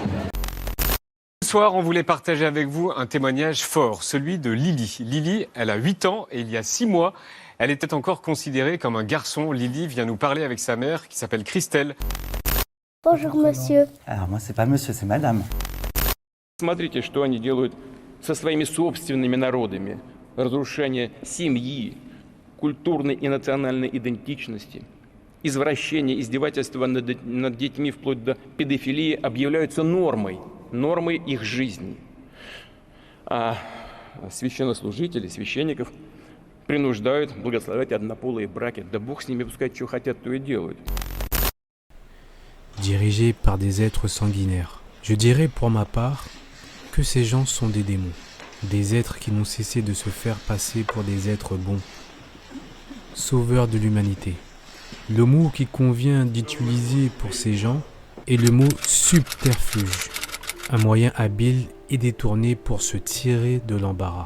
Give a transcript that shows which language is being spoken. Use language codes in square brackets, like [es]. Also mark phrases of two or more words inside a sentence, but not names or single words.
[fr] Ce soir, on voulait partager avec vous un témoignage fort, celui de Lily. Lily, elle a 8 ans et il y a 6 mois, elle était encore considérée comme un garçon. Lily vient nous parler avec sa mère qui s'appelle Christelle. Bonjour monsieur. Alors moi c'est pas monsieur, c'est madame. [ru] Смотрите, что они делают со своими собственными народами. Разрушение семьи, культурной и национальной идентичности, извращение, издевательство над детьми вплоть до педофилии объявляются нормой их жизни. А священнослужители, священников принуждают благословлять однополые браки. Да Бог с ними, пускай что хотят, то и делают. [fr] Dirigés par des êtres sanguinaires. Je dirais pour ma part que ces gens sont des démons, des êtres qui n'ont cessé de se faire passer pour des êtres bons, sauveurs de l'humanité. Le mot qui convient d'utiliser pour ces gens est le mot subterfuge, un moyen habile et détourné pour se tirer de l'embarras.